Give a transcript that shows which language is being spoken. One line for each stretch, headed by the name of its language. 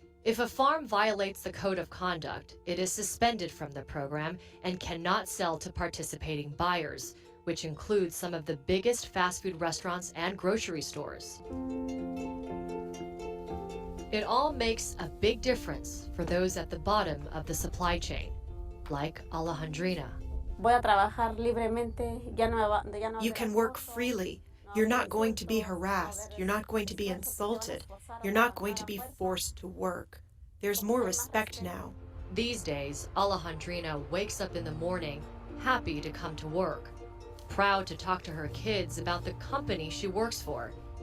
English: If a farm violates the code of conduct, it is suspended from the program and cannot sell to participating buyers, which includes some of the biggest fast food restaurants and grocery stores. It all makes a big difference for those at the bottom of the supply chain, like Alejandrina.
Spanish: Voy a trabajar libremente,
English: You can work freely. You're not going to be harassed. You're not going to be insulted. You're not going to be forced to work. There's more respect now. These days, Alejandrina wakes up in the morning happy to come to work, proud to talk to her kids about the company she works for.